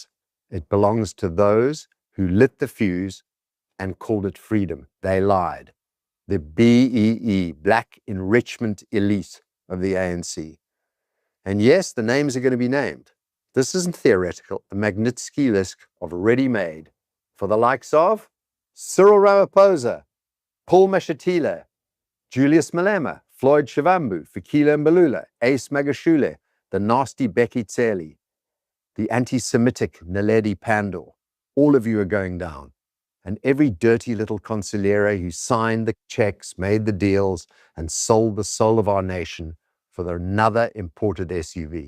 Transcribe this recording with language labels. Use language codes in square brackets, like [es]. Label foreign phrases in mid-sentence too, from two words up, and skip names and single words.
[en] It belongs to those who lit the fuse and called it freedom. They lied. The BEE, Black Enrichment Elite of the ANC. And yes, the names are going to be named. This isn't theoretical. The Magnitsky list of ready-made for the likes of Cyril Ramaphosa, Paul Mashatile, Julius Malema, Floyd Shivambu, Fikile Mbalula, Ace Magashule, the nasty Becky Tseli, the anti-Semitic Naledi Pandor. All of you are going down. And every dirty little consigliere who signed the checks, made the deals, and sold the soul of our nation for another imported SUV.